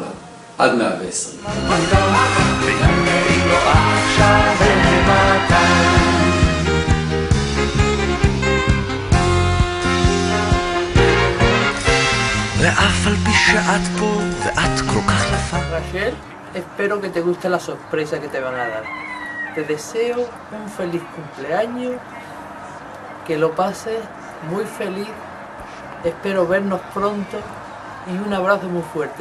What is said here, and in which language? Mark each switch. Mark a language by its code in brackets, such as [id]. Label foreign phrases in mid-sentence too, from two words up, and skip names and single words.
[he] עד 120. ואף על פי שאת פה ואת כל כך יפה. [es] Rachel, espero que te guste la sorpresa que te van a dar. Te deseo un feliz cumpleaños, que lo pases muy feliz. Espero vernos pronto y un abrazo muy fuerte.